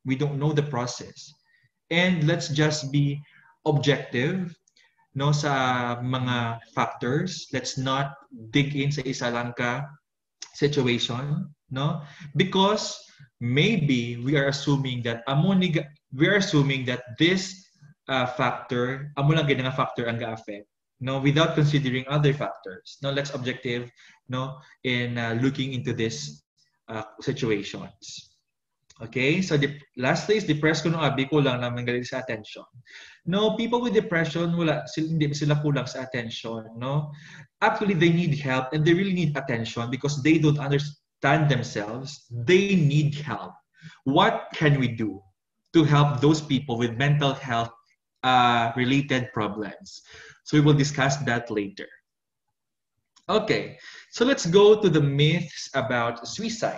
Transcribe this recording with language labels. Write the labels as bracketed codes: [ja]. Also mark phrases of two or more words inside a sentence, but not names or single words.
[en] We don't know the process. And let's just be objective, [hil] no, sa mga factors. [en] Let's not dig in [hil] sa isa lang ka situation, no? [en] Because maybe we are assuming that this factor, [hil] amo lang gid nga factor ang ga-affect, no, [en] without considering other factors. No, let's objective, no, in looking into this situations. [hil] Okay, [en] so lastly is depressed [hil] ko abi kulang naman galing sa attention. [tl] No, [en] people with depression [tl] hindi sila kulang sa attention, no? [en] Actually, they need help and they really need attention because they don't understand themselves. They need help. What can we do to help those people with mental health related problems? So we will discuss that later. Okay, so let's go to the myths about suicide.